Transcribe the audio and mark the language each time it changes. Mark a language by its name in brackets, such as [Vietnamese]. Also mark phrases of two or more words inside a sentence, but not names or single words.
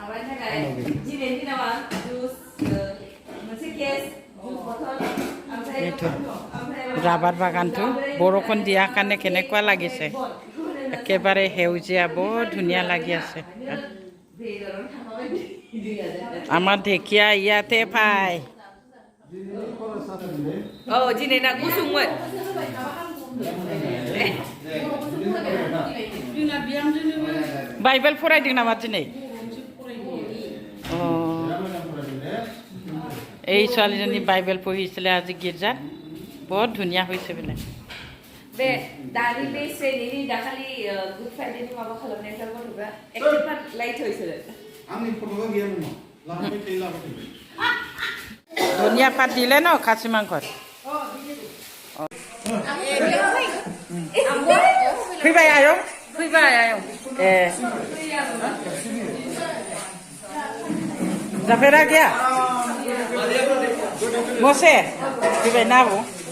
[Assamese] এইটো ৰাবাৰ বাগানটো বৰষুণ দিয়াৰ কাৰণে কেনেকুৱা লাগিছে, একেবাৰে সেউজীয়া, বৰ ধুনীয়া লাগি আছে। আমাৰ ঢেকীয়া ইয়াতে পায়। [Bodo] বাইবেল फरायदों नामा दिनै? [Assamese] এই ছোৱালীজনী বাইবেল পঢ়িছিলে আজি গীৰ্জাত, বৰ ধুনীয়া হৈছে বোলে। [Bodo] बे दानि बे श्रेणीनि दाखालि गुड फ्राइडेनि माबा खालामनायफ्रा गथ'फ्रा [English] active light [Bodo] होइसोरो आंनि फट'आ गैया नामा लाबोबाय थायो लाबोबाय [Assamese] ধনিয়া পাত দিলে ন খাচী মাংসত। [Bodo] फैबाय आयं, फैबाय आयं। जाफेरा गैया मसे फैबाय ना आबौ।